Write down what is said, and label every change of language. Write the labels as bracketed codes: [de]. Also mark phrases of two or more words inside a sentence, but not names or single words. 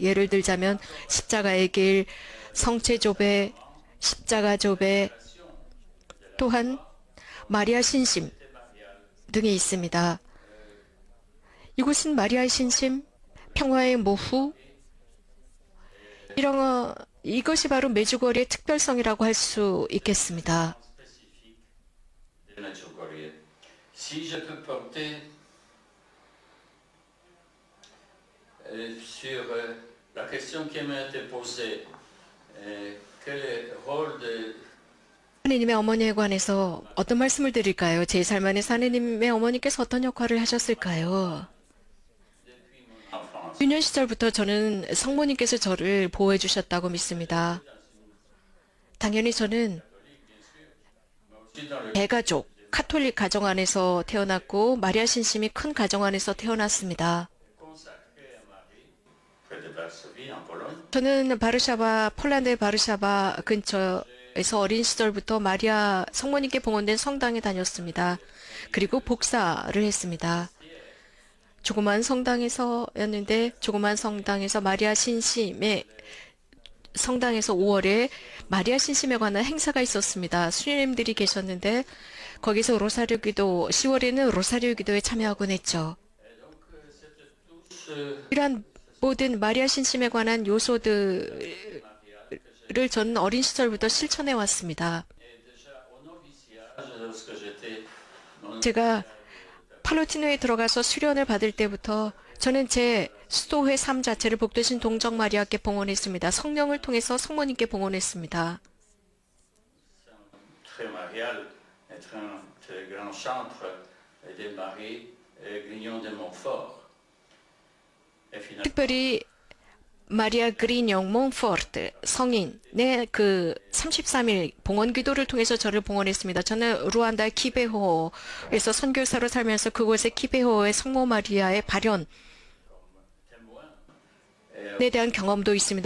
[ko] 예를 들자면 십자가의 길, 성체조배, 십자가 조배, 또한 마리아 신심 등이 있습니다. 이곳은 마리아의 신심, 평화의 모후, 이것이 바로 메주거리의 특별성이라고 할 수 있겠습니다. [fr] de Medjugorje. Si je peux porter sur la question qui m'a été posée, quel est le rôle de [ko] 하느님의 어머니에 관해서 어떤 말씀을 드릴까요? 제 삶 안에서 하느님의 어머니께서 어떤 역할을 하셨을까요? [fr] enfance [ko] 유년 시절부터 저는 성모님께서 저를 보호해 주셨다고 믿습니다. 당연히 저는 [fr] aussi dans le [ko] 대가족, 카톨릭 가정 안에서 태어났고 마리아 신심이 큰 가정 안에서 태어났습니다. [fr] consacré à Marie, près de Varsovie, en Pologne. [ko] 저는 바르샤바, 폴란드의 바르샤바 근처에서 어린 시절부터 마리아 성모님께 봉헌된 성당에 다녔습니다. 그리고 복사를 했습니다. 조그만 성당에서였는데 조그만 성당에서 마리아 신심의 성당에서 5월에 마리아 신심에 관한 행사가 있었습니다. 수녀님들이 계셨는데 거기서 로사리오 기도, 10월에는 로사리오 기도에 참여하곤 했죠. 이러한 모든 마리아 신심에 관한 요소들을 저는 어린 시절부터 실천해 왔습니다. [fr] Lorsque j'étais non [ko] 제가 팔로티노에 들어가서 수련을 받을 때부터 저는 제 수도회 삶 자체를 복되신 동정 마리아께 봉헌했습니다. 성령을 통해서 성모님께 봉헌했습니다. [fr] très marial, être un très grand chantre des Maries Grignon de Montfort. Et finalement, [ko] 특별히 마리아 그리뇽 몽포르트 성인의 그 33일 봉헌 기도를 통해서 저를 봉헌했습니다. 저는 루안다 키베호에서 선교사로 살면서 그곳의 키베호의 성모 마리아의 발현에 대한 경험도 있습니다.